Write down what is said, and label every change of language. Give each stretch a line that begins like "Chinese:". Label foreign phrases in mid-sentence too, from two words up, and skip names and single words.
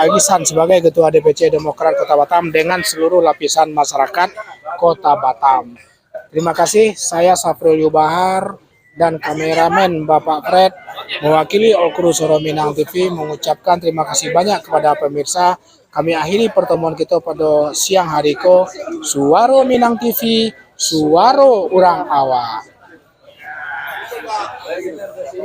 Indonesian: Aliksan sebagai Ketua DPC Demokrat Kota Batam dengan seluruh lapisan masyarakat Kota Batam. Terima kasih, saya Safrul Yubahar dan kameramen Bapak Fred mewakili all kru Suara Minang TV mengucapkan terima kasih banyak kepada pemirsa. Kami akhiri pertemuan kita pada siang hari ko.
Minangkabau: Suara Minang TV, suara urang awak.